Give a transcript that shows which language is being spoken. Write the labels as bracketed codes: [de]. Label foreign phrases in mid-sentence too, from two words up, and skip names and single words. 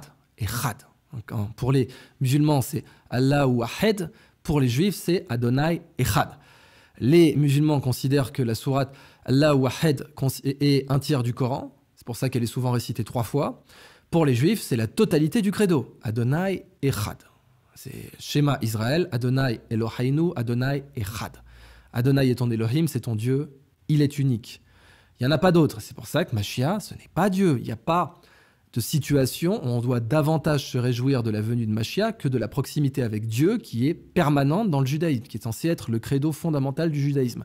[fr] Donc, pour les musulmans, c'est [ar] الله أحد. [fr] Pour les juifs, c'est [he] אדני אחד. [fr] Les musulmans considèrent que la sourate [ar] الله أحد [fr] est un tiers du Coran. C'est pour ça qu'elle est souvent récitée 3 fois. Pour les juifs, c'est la totalité du credo. [he] אדני אחד. [fr] C'est [he] שמע ישראל, אדני אלהינו, אדני אחד. [fr] Adonai est ton Elohim, c'est ton Dieu, il est unique. Il n'y en a pas d'autre. C'est pour ça que Mashiach, ce n'est pas Dieu. Il n'y a pas de situation où on doit davantage se réjouir de la venue de Mashiach que de la proximité avec Dieu qui est permanente dans le judaïsme, qui est censé être le credo fondamental du judaïsme.